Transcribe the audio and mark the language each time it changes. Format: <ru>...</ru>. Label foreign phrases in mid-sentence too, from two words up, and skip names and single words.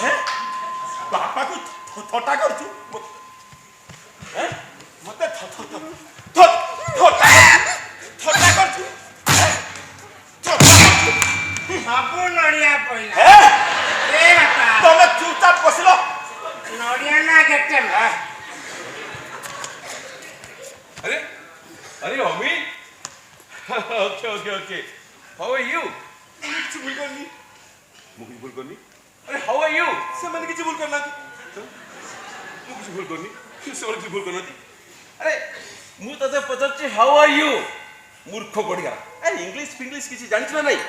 <or>ବାପାକୁ ଥଟ୍ଟା କରୁଛୁ ମତେ ଥଟ୍ଟା କରୁଛୁ। ସବୁ ନଡ଼ିଆ ପଇଲା। ହେ? ଏ ବାପା ତମେ ଚୁପଚାପ ବସିଲ। ନଡ଼ିଆ ନା କେତେ</or> <en>अरे अरे अमी okay okay okay how are you</en> <or>କିଛି ଭୁଲ କରିନି ମୁଁ କିଛି ଭୁଲ କରିନି अरे</or> <en>how are you</en> <or>ସେମାନେ କିଛି ଭୁଲ କରିନାହାନ୍ତି। ମୁଁ କିଛି ଭୁଲ କରିନି ସେମାନେ କିଛି ଭୁଲ କରିନାହାନ୍ତି। ଆରେ ମୁଁ ତତେ ପଚାରୁଛି</or> <en>how are you</en> <or>ମୂର୍ଖ ପଡ଼ିଗଲା। ଆରେ ଇଂଲିଶ ଫିଂଲିଶ କିଛି ଜାଣିଛୁ ନା ନାଇଁ?</or>